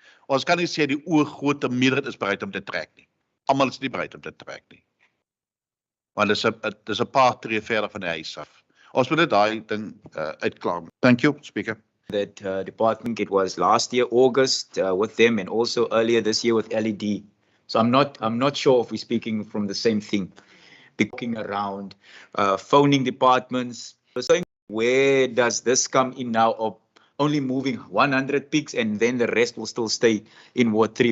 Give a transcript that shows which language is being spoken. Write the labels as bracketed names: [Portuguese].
[Afrikaans] Ons kan nie sê die oorgrote meerderheid is bereid om te trek nie. Almal is nie bereid om te trek nie. Want dit is 'n paar tree verder van die huis af. Ons moet dit daai ding uitklaar. [English] Thank you, speaker. That department, it was last year August with them, and also earlier this year with LED. So I'm not sure if we're speaking from the same thing. Looking around, phoning departments. So where does this come in now of only moving 100 pigs and then the rest will still stay in Ward 3?